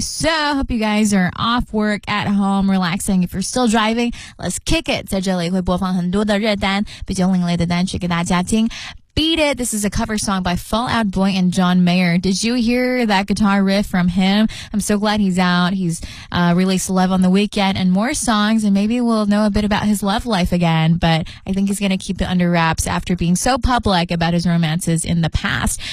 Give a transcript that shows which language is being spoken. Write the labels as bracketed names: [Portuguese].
[English] So, hope you guys are off work, at home, relaxing. If you're still driving, let's kick it. [Chinese] 在这里会播放很多的热单，比较另类的单曲给大家听。 [English] Beat It, this is a cover song by Fall Out Boy and John Mayer. Did you hear that guitar riff from him? I'm so glad he's out. He's released Love on the Weekend and more songs, and maybe we'll know a bit about his love life again, but I think he's going to keep it under wraps after being so public about his romances in the past.